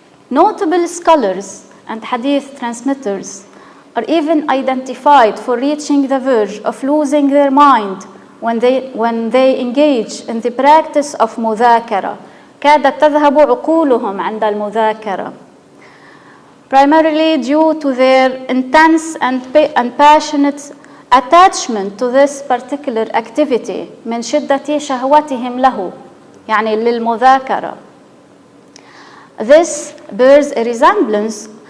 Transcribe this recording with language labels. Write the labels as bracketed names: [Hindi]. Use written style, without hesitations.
[English] Notable scholars and hadith transmitters are even identified for reaching the verge of losing their mind when they engage in the practice of مذاكرة. [Arabic] كادت تذهب عقولهم عند المذاكرة. [English] Primarily due to their intense and passionate attachment to this particular activity [Arabic] من شدة شهوتهم له يعني للمذاكرة. [English] This bears a resemblance